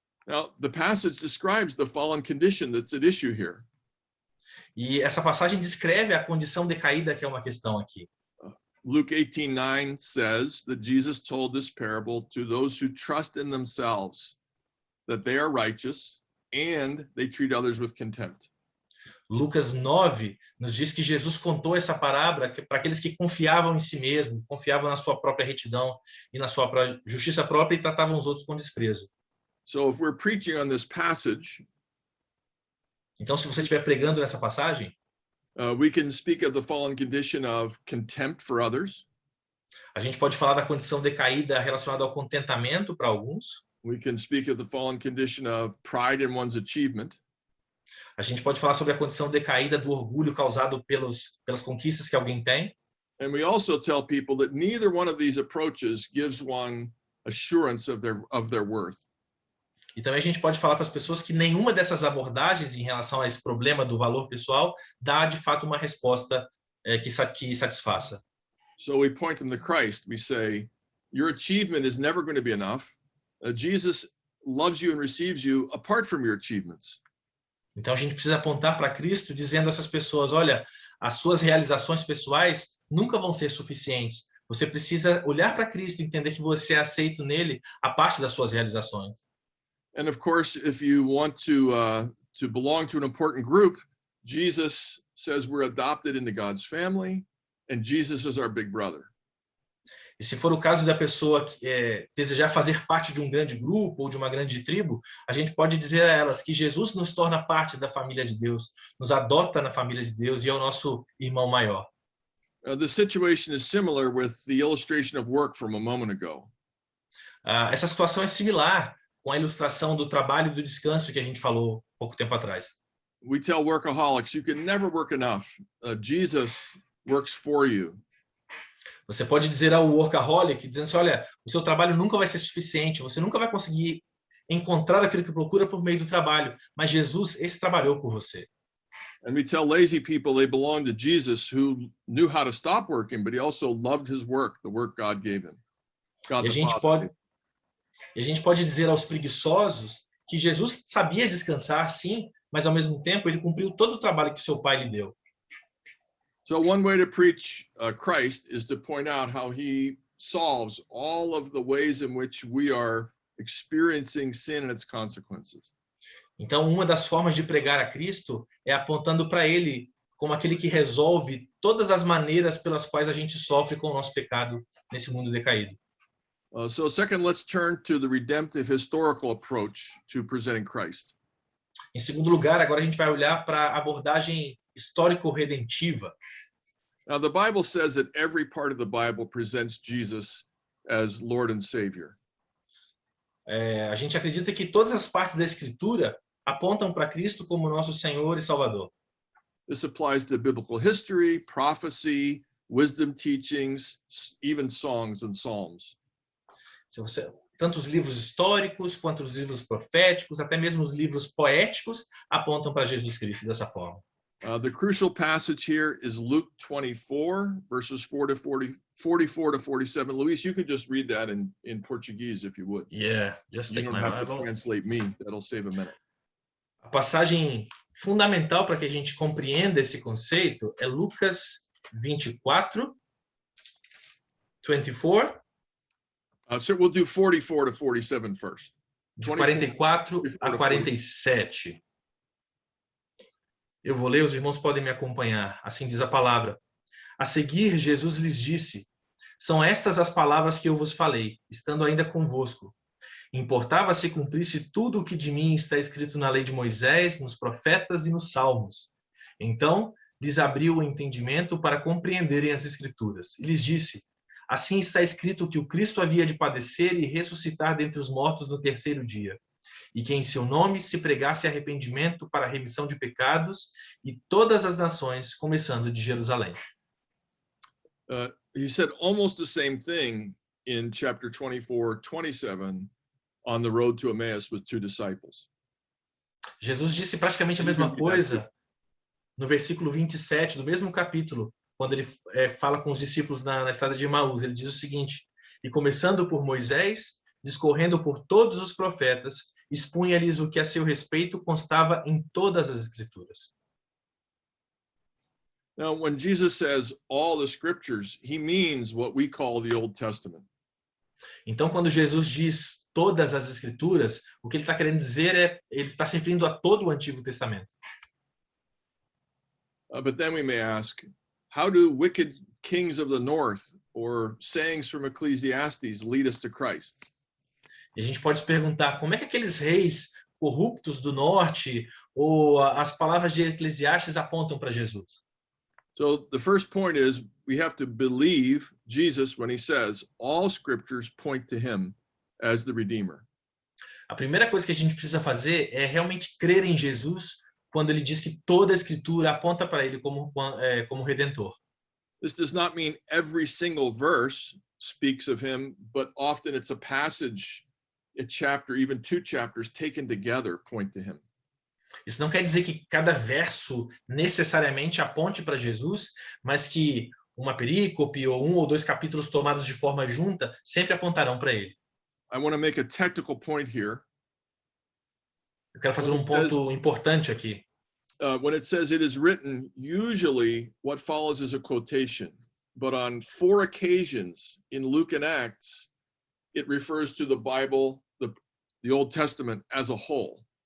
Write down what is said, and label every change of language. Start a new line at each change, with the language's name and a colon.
English: Now, the passage describes the fallen condition that's at issue here.
Portuguese: E essa passagem descreve a condição decaída que é uma questão aqui.
English: Luke 18:9 says that Jesus told this parable to those who trust in themselves that they are righteous and they treat others with contempt.
Portuguese: Lucas 9 nos diz que Jesus contou essa parábola para aqueles que confiavam em si mesmo, confiavam na sua própria retidão e na sua justiça própria e tratavam os outros com desprezo.
English: So if we're preaching on this passage,
Portuguese: então, se você estiver pregando nessa passagem,
English: we can speak of the fallen condition of contempt for others.
Portuguese: A gente pode falar da condição decaída relacionada ao contentamento para alguns.
English: We can speak of the fallen condition of pride in one's achievement.
Portuguese: A gente pode falar sobre a condição decaída do orgulho causado pelas conquistas que alguém tem.
English: And we also tell people that neither one of these approaches gives one assurance of their worth.
Portuguese: E também a gente pode falar para as pessoas que nenhuma dessas abordagens em relação a esse problema do valor pessoal dá de fato uma resposta que satisfaça.
English: So we point them to Christ. We say, your achievement is never going to be enough. Jesus loves you and receives you apart from your achievements.
Portuguese: Então a gente precisa apontar para Cristo dizendo a essas pessoas, olha, as suas realizações pessoais nunca vão ser suficientes. Você precisa olhar para Cristo e entender que você é aceito nele a parte das suas realizações.
English: And of course, if you want to belong to an important group, Jesus says we're adopted into God's family, and Jesus is our big brother.
Portuguese: E se for o caso da pessoa desejar fazer parte de um grande grupo ou de uma grande tribo, a gente pode dizer a elas que Jesus nos torna parte da família de Deus, nos adota na família de Deus e é o nosso irmão maior.
English: The situation is similar with the illustration of work from a moment ago.
Portuguese: Essa situação é similar com a ilustração do trabalho e do descanso que a gente falou pouco tempo atrás.
English: We tell workaholics, you can never work enough. Jesus works for you.
Portuguese: Você pode dizer ao workaholic, dizendo assim, olha, o seu trabalho nunca vai ser suficiente, você nunca vai conseguir encontrar aquilo que procura por meio do trabalho, mas Jesus, esse trabalhou por você.
English: And we tell lazy people they belong to Jesus who knew how to stop working, but he also loved his work, the work God gave him.
Portuguese: E a gente pode dizer aos preguiçosos que Jesus sabia descansar, sim, mas ao mesmo tempo ele cumpriu todo o trabalho que seu pai lhe deu.
English: So one way to preach Christ is to point out how he solves all of the ways in which we are experiencing sin and its consequences.
Portuguese: Então, uma das formas de pregar a Cristo é apontando para ele como aquele que resolve todas as maneiras pelas quais a gente sofre com o nosso pecado nesse mundo decaído.
English: So second, let's turn to the redemptive historical approach to presenting Christ.
Portuguese: Em segundo lugar, agora a gente vai olhar para a abordagem histórico-redentiva.
English: Now, the Bible says that every part of the Bible presents Jesus as Lord and Savior.
Portuguese: A gente acredita que todas as partes da Escritura apontam para Cristo como nosso Senhor e Salvador.
English: This applies to biblical history, prophecy, wisdom teachings, even songs and psalms.
Portuguese: Tanto os livros históricos quanto os livros proféticos, até mesmo os livros poéticos apontam para Jesus Cristo dessa forma.
English: The crucial passage here is Luke 24, verses 44 to 47. Luis, you could just read that in Portuguese if you would. Yeah, just take you my don't have Bible. to translate me. That'll save a minute.
Portuguese: A passagem fundamental para que a gente compreenda esse conceito é Lucas 24, 24.
English: So we'll do 44 to 47 first.
Portuguese: De 44 a 47. Eu vou ler, os irmãos podem me acompanhar. Assim diz a palavra. A seguir, Jesus lhes disse, são estas as palavras que eu vos falei, estando ainda convosco. Importava se cumprisse tudo o que de mim está escrito na lei de Moisés, nos profetas e nos salmos. Então, lhes abriu o entendimento para compreenderem as Escrituras. E lhes disse, assim está escrito que o Cristo havia de padecer e ressuscitar dentre os mortos no terceiro dia, e que em seu nome se pregasse arrependimento para a remissão de pecados e todas as nações, começando de Jerusalém.
English: He said almost the same thing in chapter 24, 27, on the road to Emmaus with two disciples.
Portuguese: Jesus disse praticamente a mesma coisa no versículo 27 do mesmo capítulo, quando ele fala com os discípulos na estrada de Emaús. Ele diz o seguinte, e começando por Moisés, discorrendo por todos os profetas, expunha-lhes o que a seu respeito constava em todas as Escrituras.
English: Now, when Jesus says all the scriptures, he means what we call the Old Testament.
Portuguese: Então, quando Jesus diz todas as Escrituras, o que ele está querendo dizer é, ele está se referindo a todo o Antigo Testamento.
English: But then we may ask, how do wicked kings of the north or sayings from Ecclesiastes lead us to Christ?
Portuguese: E a gente pode se perguntar como é que aqueles reis corruptos do norte ou as palavras de Eclesiastes apontam para Jesus.
English: So the first point is we have to believe Jesus when he says all scriptures point to him as the Redeemer.
Portuguese: A primeira coisa que a gente precisa fazer é realmente crer em Jesus quando ele diz que toda a Escritura aponta para ele como Redentor.
English: This does not mean every single verse speaks of him, but often it's a passage, a chapter, even two chapters taken together point to him.
Portuguese: Isso não quer dizer que cada verso necessariamente aponte para Jesus, mas que uma perícope ou um ou dois capítulos tomados de forma junta sempre apontarão para ele.
English: I want to make a technical point here.
Portuguese: Eu quero fazer um ponto importante aqui.
English: When it says it is written, usually what follows is a quotation. But on 4 occasions in Luke and Acts, it refers to the Bible, the Old Testament as a whole.